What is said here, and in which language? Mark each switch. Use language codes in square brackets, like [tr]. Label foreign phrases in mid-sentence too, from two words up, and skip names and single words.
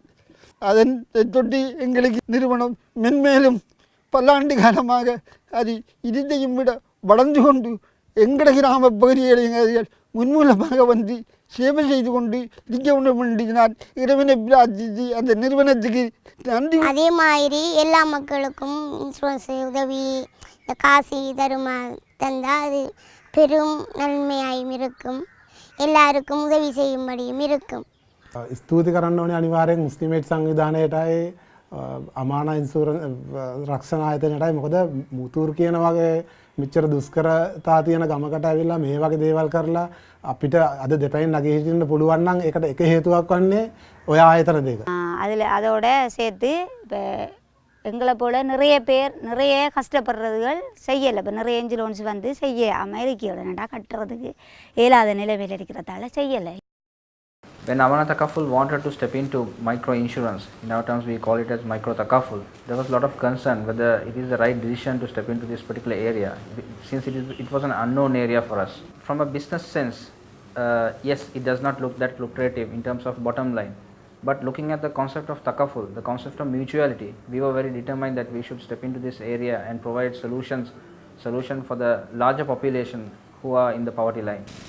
[ta] அதன் தொண்டு எங்களுக்கு நிறுவனம் மென்மேலும் பல்லாண்டு காலமாக அது இதையும் விட வளர்ந்து கொண்டு எங்கள கிராம பகுதிகளில் முன்மூலமாக வந்து சேவை செய்து கொண்டு இருக்க வேண்டும் என்று நான் இறைவனை பிரார்த்தித்து அந்த நிறுவனத்துக்கு நன்றி. அதே மாதிரி எல்லா மக்களுக்கும் இன்சூரன்ஸ் உதவி இந்த காசு தந்தால் அது பெரும் நன்மையாயும் இருக்கும், எல்லாருக்கும் உதவி செய்யும்படியும் இருக்கும். [si] ස්තුති කරන්න ඕනේ අනිවාර්යෙන් මුස්ලිමේට් සංවිධානයටයි අමානා ඉන්සූරන්ස් රක්ෂණ ආයතනයටයි. මොකද මුතුර් කියන වගේ මෙච්චර දුෂ්කරතා තියෙන ගමකට ඇවිල්ලා මේ වගේ දේවල් කරලා අපිට අද දෙපැයින් නැගී හිටින්න පුළුවන් නම් ඒකට එක හේතුවක් වන්නේ ඔය ආයතන දෙක. [ta] அதில் அதோட சேர்த்து இப்போ எங்களை போல் நிறைய பேர் நிறைய கஷ்டப்படுறதுகள் செய்யலை. இப்போ நிறைய இன்சூரன்ஸ் வந்து செய்யாமல் இருக்கிறதுனடா கட்டுறதுக்கு இயலாத நிலைமையில் இருக்கிறதால செய்யலை. [en] When Amana Takaful wanted to step into micro insurance, in our terms we call it as micro Takaful, there was a lot of concern whether it is the right decision to step into this particular area, since it was an unknown area for us. From a business sense, yes, it does not look that lucrative in terms of bottom line, but looking at the concept of Takaful, the concept of mutuality, we were very determined that we should step into this area and provide solution for the larger population who are in the poverty line.